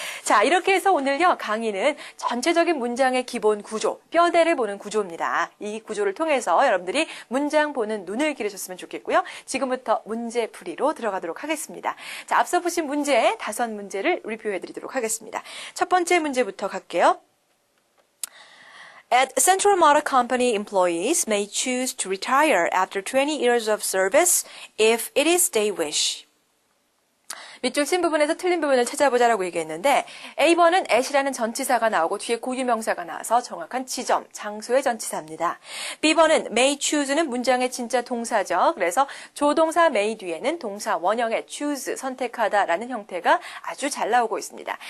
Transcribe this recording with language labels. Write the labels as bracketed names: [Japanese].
[Korean] 자, 이렇게 해서 오늘요 강의는 전체적인 문장의 기본 구조, 뼈대를 보는 구조입니다. 이 구조를 통해서 여러분들이 문장 보는 눈을 기르셨으면 좋겠고요. 지금부터 문제풀이로 들어가도록 하겠습니다. 자, 앞서 보신 문제 5문제를 리뷰해드리도록 하겠습니다. 첫 번째 문제부터 갈게요. [English] At Central Motor Company, employees may choose to retire after 20 years of service if it is they wish. [Korean] 밑줄 친 부분에서 틀린 부분을 찾아보자라고 얘기했는데 A번은 at이라는 전치사가 나오고 뒤에 고유명사가 나와서 정확한 지점, 장소의 전치사입니다. B번은 may choose는 문장의 진짜 동사죠. 그래서 조동사 may 뒤에는 동사 원형의 choose, 선택하다라는 형태가 아주 잘 나오고 있습니다.